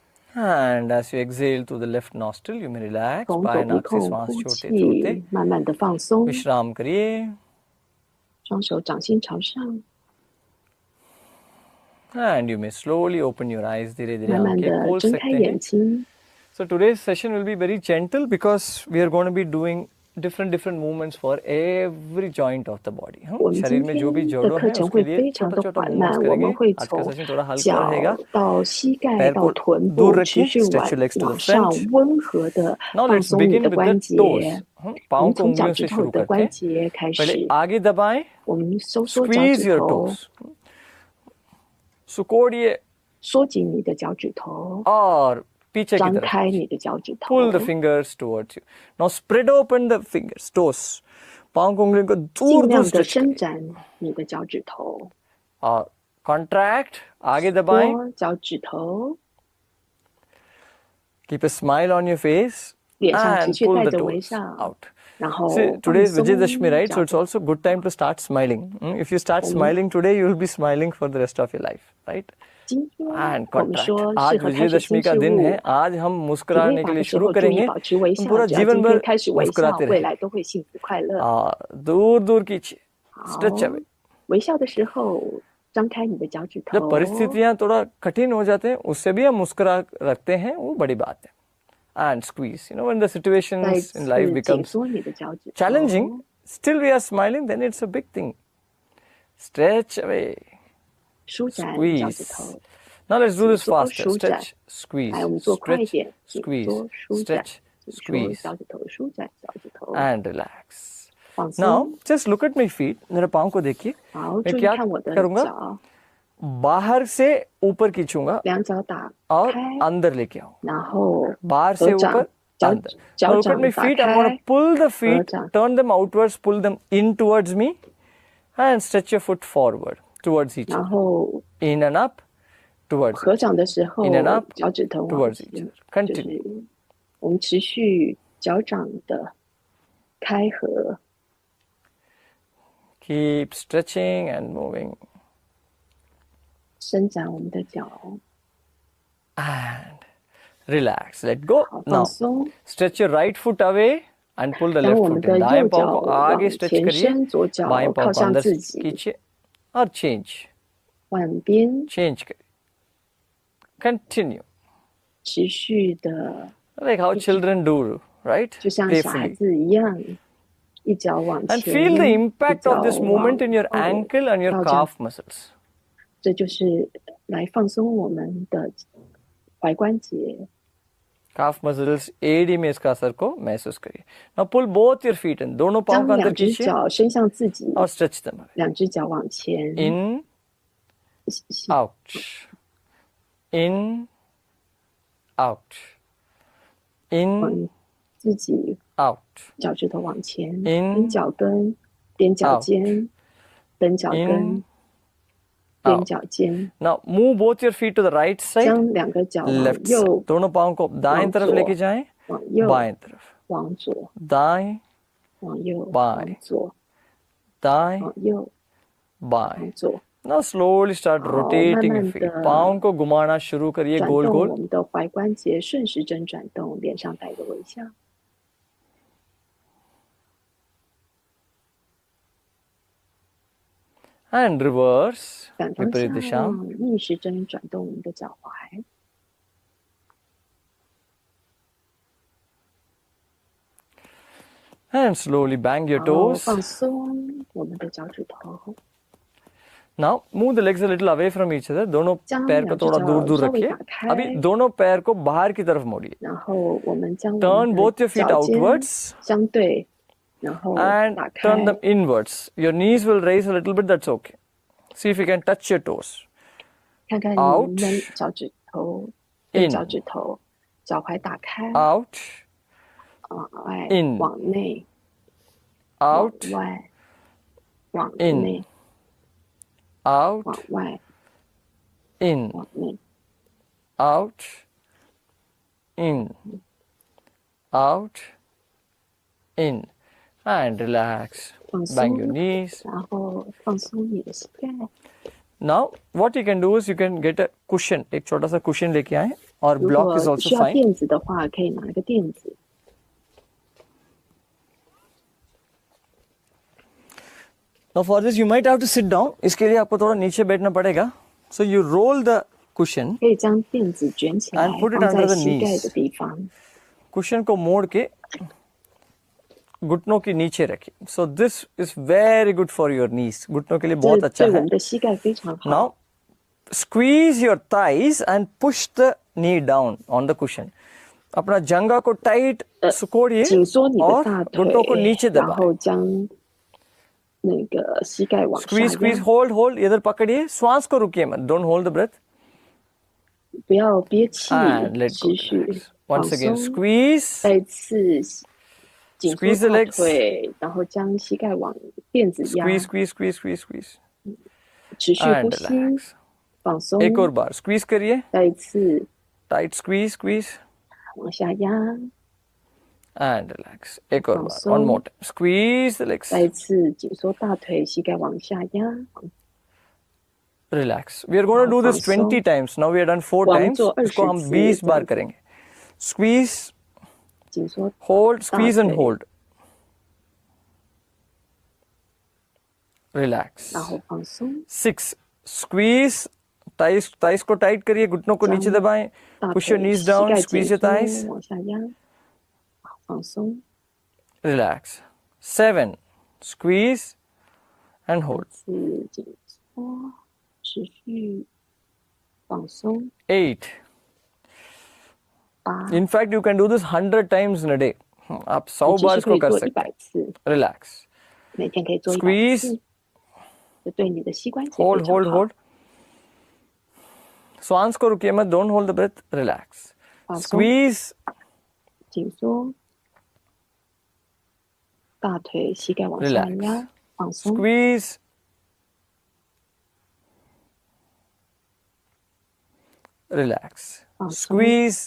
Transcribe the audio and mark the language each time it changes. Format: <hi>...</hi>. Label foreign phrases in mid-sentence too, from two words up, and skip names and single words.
<en>And as you exhale through the left nostril, you may relax.</en> <zh>从</zh> <hi>बाएं</hi> <zh>左鼻</zh> <hi>नाक से</hi> <zh>孔</zh> <hi>श्वास</hi> <zh>呼</zh> <hi>छोड़ते छोड़ते</hi> <zh>气，慢慢的放松，</zh> <hi>विश्राम करिए.</hi> <zh>双手掌心朝上，</zh> <en>And you may slowly open your eyes.</en> <hi>धीरे धीरे</hi> <zh>慢慢</zh> <hi>आंखें</hi> <zh>的</zh> <hi>खोल</hi> <zh>睁</zh> <hi>सकते</hi> <zh>开眼</zh> <hi>हैं.</hi> <zh>睛。</zh> <en>So today's session will be very gentle because we are going to be doing different movements for every joint of the body.</en> <zh>我们</zh> <hi>शरीर</hi> <zh>今</zh> <hi>में</hi> <zh>天</zh> <hi>जो भी</hi> <zh>的</zh> <hi>जोड़ों</hi> <zh>课</zh> <hi>हैं</hi> <zh>程</zh> <hi>उसके</hi> <zh>会</zh> <hi>लिए</hi> <zh>非常</zh> <hi>छोटा</hi> <zh>的</zh> <hi>छोटा</hi> <zh>缓</zh> <hi>मूवमेंट्स</hi> <zh>慢，我们</zh> <hi>करेंगे.</hi> <zh>会</zh> <hi>आज का</hi> <zh>从</zh> <hi>सेशन थोड़ा हल्का</hi> <zh>脚</zh> <hi>रहेगा.</hi> <zh>到膝盖</zh> <hi>पैर</hi> <zh>到</zh> <hi>को</hi> <zh>臀</zh> <hi>दूर</hi> <zh>部，</zh> <hi>रखिए.</hi> <zh>持续</zh> <en>Stretch your legs to the</en> <zh>往上</zh> <en>front.</en> <zh>温和的</zh> <en>Now</en> <zh>放</zh> <en>let's</en> <zh>松你</zh> <en>begin</en> <zh>的</zh> <en>with</en> <zh>关</zh> <en>the</en> <zh>节。</zh> <en>toes.</en> <zh>我</zh> <hi>पाँव</hi> <zh>们</zh> <hi>को</hi> <zh>从脚</zh> <hi>उंगलियों</hi> <zh>趾</zh> <hi>से</hi> <zh>头</zh> <hi>शुरू</hi> <zh>的关</zh> <hi>करके</hi> <zh>节开</zh> <hi>पहले</hi> <zh>始，</zh> <hi>आगे दबाएं.</hi> <zh>我们收缩脚</zh> <en>Squeeze</en> <zh>趾</zh> <en>your</en> <zh>头，</zh> <en>toes. सुकोड़िए</en> <zh>缩紧你的脚趾头，</zh> <hi>और पीछे की</hi> <zh>张</zh> <hi>तरफ</hi> <zh>开你的脚趾头，</zh> <en>pull the fingers towards you. Now spread open the fingers, toes.</en> <hi>पाँव को उंगलियों को</hi> <zh>尽</zh> <hi>दूर दूर</hi> <zh>量的</zh> <hi>स्ट्रेच</hi> <zh>伸展你的脚趾头，</zh> <hi>और contract आगे दबाएं.</hi> <zh>拨脚趾头，</zh> <en>Keep a smile on your face</en> <zh>脸上持</zh> <en>and</en> <zh>续</zh> <en>pull</en> <zh>带</zh> <en>the</en> <zh>着微</zh> <en>toes</en> <zh>笑，</zh> <en>out.</en> <zh>然后</zh> <en>See,</en> <zh>放</zh> <en>today is</en> <zh>松</zh> <en>Vijayadashmi, right?</en> <zh>脚</zh> <en>So it's</en> <zh>趾</zh> <en>also good time to start smiling. If you start smiling today, you will be smiling for the rest of your life, right?</en> <zh>今天</zh> <en>And</en> <zh>我们</zh> <en>contract.</en> <zh>说</zh> <hi>आज</hi> <zh>适合开始</zh> <hi>विजयदशमी</hi> <zh>新</zh> <hi>का</hi> <zh>事</zh> <hi>दिन</hi> <zh>物</zh> <hi>है. आज हम</hi> <zh>体</zh> <hi>मुस्कुराने</hi> <zh>力</zh> <hi>के</hi> <zh>法</zh> <hi>लिए</hi> <zh>的时</zh> <hi>शुरू</hi> <zh>候，注意</zh> <hi>करेंगे.</hi> <zh>保持微</zh> <hi>हम</hi> <zh>笑，</zh> <hi>पूरा</hi> <zh>只要</zh> <hi>जीवन</hi> <zh>今天</zh> <hi>भर</hi> <zh>开始微笑，</zh> <hi>मुस्कुराते</hi> <zh>未</zh> <hi>रहें.</hi> <zh>来都会幸福快乐。</zh> <hi>और दूर दूर खींचिए.</hi> <zh>好</zh> <en>Stretch away.</en> <zh>微笑的时候，张开你的脚趾</zh> <hi>जब</hi> <zh>头。</zh> <hi>परिस्थितियां थोड़ा कठिन हो जाते हैं, उससे भी हम मुस्कुरा रखते हैं, वो बड़ी बात है.</hi> <en>And squeeze. When the</en> <zh>再</zh> <en>situations in life</en> <zh>次紧</zh> <en>becomes</en> <zh>缩你的脚趾头，</zh> <en>challenging, still we are smiling, then it's a big thing. Stretch away.</en> <zh>舒展脚趾</zh> <en>Squeeze.</en> <zh>头。</zh> <en>Now let's do this</en> <zh>紧缩</zh> <en>faster.</en> <zh>舒展。</zh> <en>Stretch, squeeze,</en> <zh>来，我们做快一</zh> <en>stretch,</en> <zh>点，紧</zh> <en>squeeze,</en> <zh>缩舒展，</zh> <en>stretch,</en> <zh>紧缩</zh> <en>squeeze,</en> <zh>脚趾头，舒展脚趾头，</zh> <en>and relax.</en> <zh>放</zh> <en>Now</en> <zh>松。</zh> <en>just look at my feet.</en> <hi>मेरे पाँव को देखिए.</hi> <zh>好，</zh> <hi>मैं</hi> <zh>注意</zh> <hi>क्या</hi> <zh>看我的</zh> <hi>करूँगा?</hi> <zh>脚，</zh> <hi>बाहर से ऊपर खींचूंगा</hi> <zh>两脚打</zh> <hi>और</hi> <zh>开，</zh> <hi>अंदर लेके आऊँ.</hi> <zh>然后</zh> <hi>बाहर से</hi> <zh>合掌</zh> <hi>ऊपर</hi> <zh>脚</zh> <hi>अंदर.</hi> <zh>脚</zh> <en>Now look at</en> <zh>掌</zh> <en>my</en> <zh>打</zh> <en>feet. I'm going</en> <zh>开</zh> <en>to，pull the feet,</en> <zh>掌</zh> <en>turn them outwards, pull them in towards me, and stretch your foot forward towards each</en> <zh>然</zh> <en>other.</en> <zh>后</zh> <en>In and up, towards</en> <zh>合掌的时候</zh> <en>In and up，</en> <zh>脚趾头往</zh> <en>towards</en> <zh>前</zh> <en>each other.</en> <zh>就</zh> <en>Continue.</en> <zh>是我们持续脚掌的开合，</zh> <en>Keep stretching and moving.</en> <zh>伸展我们的脚，</zh> <en>And relax. Let go.</en> <zh>好</zh> <en>Now</en> <zh>放松。</zh> <en>stretch your right foot away and pull the</en> <zh>将</zh> <en>left</en> <zh>我们</zh> <en>foot</en> <zh>的</zh> <en>in.</en> <zh>右</zh> <hi>दाएं</hi> <zh>脚</zh> <hi>पाँव को</hi> <zh>往</zh> <hi>आगे stretch</hi> <zh>前</zh> <hi>करिए.</hi> <zh>伸，左脚</zh> <hi>बाएं</hi> <zh>靠</zh> <hi>पाँव को</hi> <zh>向</zh> <hi>अंदर</hi> <zh>自己，</zh> <hi>खींचिए और change.</hi> <zh>换边，</zh> <hi>Change करिए. Continue.</hi> <zh>持续的，</zh> <en>Like how children do, right?</en> <zh>就像小孩</zh> <en>Playfully.</en> <zh>子一样，一脚往</zh> <en>And</en> <zh>前，</zh> <en>feel the</en> <zh>一</zh> <en>impact</en> <zh>脚</zh> <en>of this</en> <zh>往</zh> <en>movement in your</en> <zh>后</zh> <en>ankle and your</en> <zh>到这样</zh> <en>calf muscles.</en> <zh>这就是来放松我们的踝关节。</zh> <en>Calf muscles</en> <hi>एडी में इसका असर को महसूस करिए.</hi> <en>Now pull both your feet in.</en> <hi>दोनों पाँव</hi> <zh>将</zh> <hi>को अंदर</hi> <zh>两只</zh> <hi>खींचिए</hi> <zh>脚伸向自己，</zh> <en>और stretch them away.</en> <zh>两只脚往前，</zh> <en>In,</en> <zh>吸</zh> <en>out. In, out. In,</en> <zh>往自己</zh> <en>out.</en> <zh>脚趾头往前，</zh> <en>In</en> <zh>跟脚跟，踮脚尖，蹬脚</zh> <en>In</en> <zh>跟，踮</zh> <en>out.</en> <zh>脚尖，</zh> <en>Now move both your feet to the right side,</en> <zh>将两个脚往</zh> <en>left side.</en> <zh>右，</zh> <hi>दोनों पाँव को दाएं तरफ</hi> <zh>左</zh> <hi>लेके जाएं,</hi> <zh>往右，</zh> <hi>बाएं तरफ.</hi> <zh>往左，</zh> <hi>दाएं,</hi> <zh>往右，</zh> <hi>बाएं</hi> <zh>往左，</zh> <hi>दाएं,</hi> <zh>往右，</zh> <hi>बाएं.</hi> <zh>往左，</zh> <en>Now slowly start rotating your</en> <zh>慢慢</zh> <en>feet.</en> <zh>地</zh> <hi>पाँव को घुमाना शुरू करिए</hi> <zh>转</zh> <hi>गोल</hi> <zh>动</zh> <hi>गोल.</hi> <zh>我们的踝关节，顺时针转动，脸上带着微笑。</zh> <en>And reverse.</en> <zh>反方</zh> <hi>विपरीत दिशा.</hi> <zh>向，逆时针转动我们的脚踝，</zh> <en>And slowly bang your</en> <zh>然后</zh> <en>toes.</en> <zh>放松我们的脚趾头，</zh> <en>Now move the legs a little away from each other.</en> <hi>दोनों</hi> <zh>将</zh> <hi>पैर को</hi> <zh>两只</zh> <hi>थोड़ा</hi> <zh>脚</zh> <hi>दूर दूर</hi> <zh>稍微</zh> <hi>रखिए.</hi> <zh>打开，</zh> <hi>अभी दोनों पैर को बाहर की तरफ मोड़िए.</hi> <zh>然后我们将我</zh> <en>Turn</en> <zh>们</zh> <en>both</en> <zh>的</zh> <en>your feet</en> <zh>脚尖</zh> <en>outwards</en> <zh>相对，然后</zh> <en>and</en> <zh>打开</zh> <en>turn them inwards. Your knees will raise a little bit. That's okay. See if you can touch your toes.</en> <zh>看看你</zh> <en>out</en> <zh>们脚趾头</zh> <en>in</en> <zh>跟脚趾头，脚踝打开，</zh> <en>Out,</en> <zh>往外</zh> <en>in</en> <zh>往内，往</zh> <en>out,</en> <zh>外，往</zh> <en>in</en> <zh>内，</zh> <en>out,</en> <zh>往外，</zh> <en>in,</en> <zh>往内，</zh> <en>out, in, out, in, and relax.</en> <zh>放</zh> <en>Bang your</en> <zh>松，</zh> <en>knees.</en> <zh>然后放松你的膝盖。</zh> <en>Now, what you can do is you can get a cushion.</en> <hi>एक छोटा सा cushion लेके आए or</hi> <zh>如</zh> <en>block is</en> <zh>果</zh> <en>also</en> <zh>需要</zh> <en>fine.</en> <zh>垫子的话，可以拿一个垫子。</zh> <en>Now for this you might have to sit down.</en> <hi>इसके लिए आपको थोड़ा नीचे बैठना पड़ेगा.</hi> <en>So you roll the cushion</en> <zh>可以将垫子卷起来</zh> <en>and put it</en> <zh>放</zh> <en>under</en> <zh>在</zh> <en>the</en> <zh>膝盖</zh> <en>knees.</en> <zh>的地方，</zh> <hi>Cushion को मोड़ के घुटनों के नीचे रखिए.</hi> <en>So this is very good for your knees.</en> <hi>घुटनों के लिए</hi> <zh>这</zh> <hi>बहुत अच्छा</hi> <zh>对我</zh> <hi>है.</hi> <zh>们的膝盖非常好。</zh> <en>Now squeeze your thighs and push the knee down on the cushion.</en> <hi>अपना जंगा को टाइट सुकोड़िए</hi> <zh>紧缩你的</zh> <hi>और</hi> <zh>大</zh> <hi>घुटनों को</hi> <zh>腿</zh> <hi>नीचे</hi> <zh>然</zh> <hi>दबाएं.</hi> <zh>后将那个膝盖往下</zh> <en>Squeeze, squeeze,</en> <zh>压，</zh> <en>hold.</en> <hi>इधर पकड़िए. श्वास को रुकिए मत.</hi> <en>Don't hold the breath.</en> <zh>不要憋气</zh> <en>And，let go.</en> <zh>持续</zh> <en>Relax.</en> <zh>放</zh> <en>Once again,</en> <zh>松。</zh> <en>squeeze.</en> <zh>再次紧缩</zh> <en>Squeeze the</en> <zh>大</zh> <en>legs.</en> <zh>腿，然后将膝盖往垫子压，</zh> <en>Squeeze.</en> <zh>持续</zh> <en>And</en> <zh>呼吸，</zh> <en>relax.</en> <zh>放松。</zh> <hi>एक और बार. Squeeze करिए.</hi> <zh>再一次</zh> <en>Tight squeeze.</en> <zh>往下压，</zh> <en>And relax.</en> <hi>एक और बार.</hi> <zh>放松。</zh> <en>One more time. Squeeze the legs.</en> <zh>再一次紧缩大腿，膝盖往下压，</zh> <en>Relax. We are going to do this</en> <zh>放松。</zh> <en>20 times. Now we have done 4</en> <zh>我们</zh> <en>times.</en> <zh>做20</zh> <hi>इसको हम</hi> <zh>次</zh> <hi>20 बार</hi> <zh>这样子。</zh> <hi>करेंगे. Squeeze,</hi> <zh>紧缩</zh> <en>hold, squeeze and</en> <zh>大腿</zh> <en>hold. Relax.</en> <zh>然后放松，</zh> <en>6.</en> <hi>Squeeze. Thighs को टाइट करिए. घुटनों को नीचे दबाएं.</hi> <zh>大</zh> <en>Push your</en> <zh>腿</zh> <en>knees</en> <zh>膝</zh> <en>down.</en> <zh>盖紧</zh> <en>Squeeze your</en> <zh>缩</zh> <en>thighs.</en> <zh>往下压，放松，</zh> <en>Relax. 7. Squeeze and hold.</en> <zh>是紧缩，持续放松，</zh> <en>8. 8 In fact, you can do this 100 times in a day.</en> <hi>आप 100</hi> <zh>其</zh> <hi>बार</hi> <zh>实可</zh> <hi>इसको</hi> <zh>以</zh> <hi>कर</hi> <zh>做</zh> <hi>सकते</hi> <zh>100次，</zh> <hi>हैं. Relax.</hi> <zh>每天可以做100</zh> <en>Squeeze.</en> <zh>次，这对你的膝关节非</zh> <en>Hold,</en> <zh>常</zh> <en>hold,</en> <zh>好。</zh> <en>hold.</en> <hi>श्वास को रुकिए मत.</hi> <en>Don't hold the breath. Relax.</en> <zh>放松，</zh> <en>Squeeze.</en> <zh>紧缩，大腿膝盖往下</zh> <en>Relax.</en> <zh>压，放松，</zh> <en>Squeeze. Relax.</en> <zh>放松，</zh> <en>Squeeze.</en>